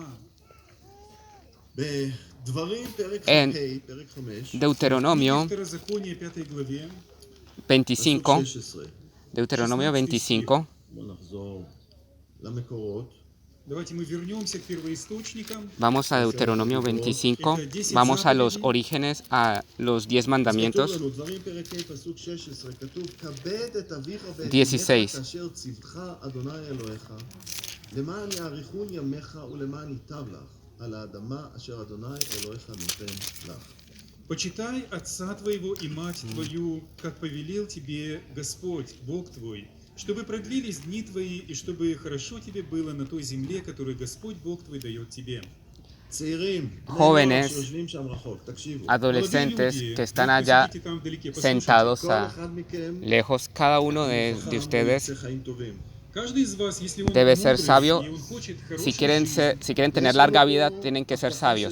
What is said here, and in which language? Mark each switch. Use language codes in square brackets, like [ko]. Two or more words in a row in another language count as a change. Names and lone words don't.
[es] En Deuteronomio 25, vamos a Deuteronomio 25, vamos a los orígenes, a los 10 mandamientos. 16. [ru] Почитай отца твоего и мать твою, как повелел тебе Господь, Бог твой, чтобы продлились дни твои, и чтобы хорошо тебе было на той земле, которую Господь Бог твой дает тебе. [es] Jóvenes, adolescentes que están allá sentados lejos, cada uno de ustedes, debe ser sabio. Si quieren tener larga vida, tienen que ser sabios.